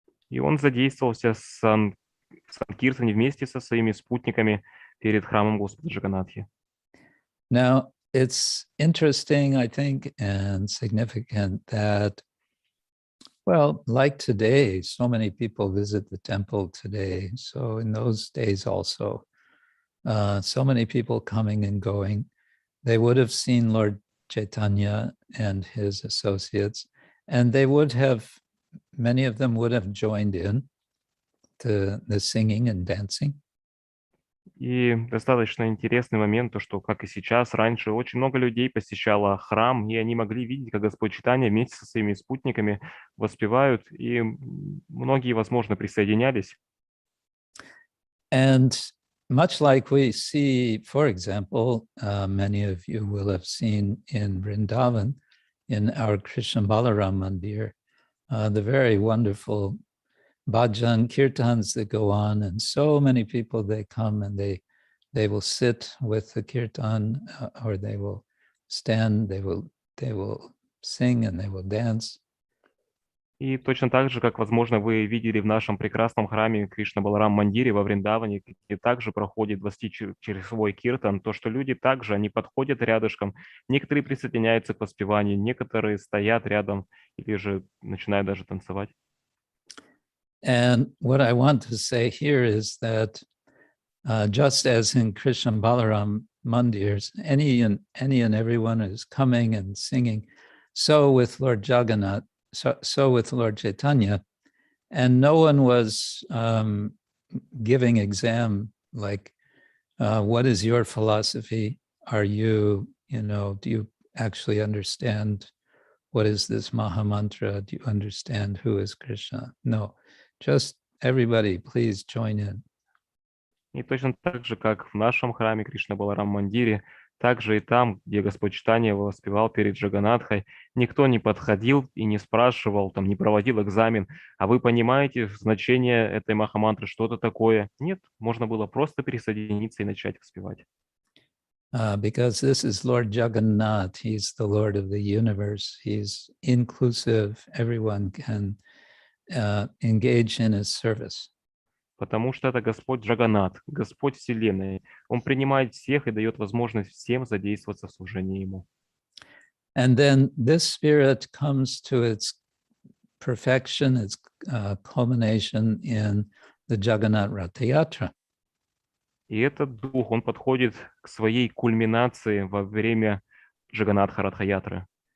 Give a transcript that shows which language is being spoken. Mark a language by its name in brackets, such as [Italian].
[Russian] И он задействовался в санкиртане вместе со своими спутниками перед храмом Господа Джаганатхи. [English] Now, it's interesting, I think, and significant that, well, like today, so many people visit the temple today. So in those days also, so many people coming and going. They would have seen Lord Chaitanya and his associates, and they would have, many of them would have joined in to the singing and dancing. [Russian] И достаточно интересный момент, то что, как и сейчас, раньше очень много людей посещало храм, и они могли видеть, как Господь Чайтанья вместе со своими спутниками воспевают, и многие, возможно, присоединялись. [English] And much like we see, for example, many of you will have seen in Vrindavan, in our Krishna Balaram Mandir, the very wonderful bhajan kirtans that go on, and so many people, they come and they will sit with the kirtan, or they will stand, they will sing and they will dance. [Russian] И точно так же, как, возможно, вы видели в нашем прекрасном храме Кришна Баларам Мандире во Вриндаване, где также проходит 20-часовой киртан, то, что люди также, они подходят рядышком, некоторые присоединяются к воспеванию, некоторые стоят рядом или же начинают даже танцевать. [English] And what I want to say here is that just as in Krishna Balaram Mandirs, any and everyone is coming and singing, so with Lord Jagannath, so with Lord Chaitanya, and no one was giving exam like, what is your philosophy? Are you, do you actually understand what is this Maha Mantra? Do you understand who is Krishna? No. Just everybody, please join in. [Russian] И точно так же, как в нашем храме Кришна Баларам Мандире, также и там, где Господь Чайтанья воспевал перед Джаганатхой, никто не подходил и не спрашивал, не проводил экзамен, а вы понимаете значение этой махамантры, что это такое? Нет, можно было просто присоединиться и начать воспевать. [English] Because this is Lord Jagannath, he's the Lord of the universe, he's inclusive, everyone can engage in his service. [Russian] Потому что это Господь Джаганнат, Господь Вселенной. Он принимает всех и дает возможность всем задействоваться в служении Ему. [English] And then this spirit comes to its perfection, its culmination in the Jagannath Ratha Yatra. [Russian] И этот дух, он подходит к своей кульминации во время Джаганнатха Радха-ятры.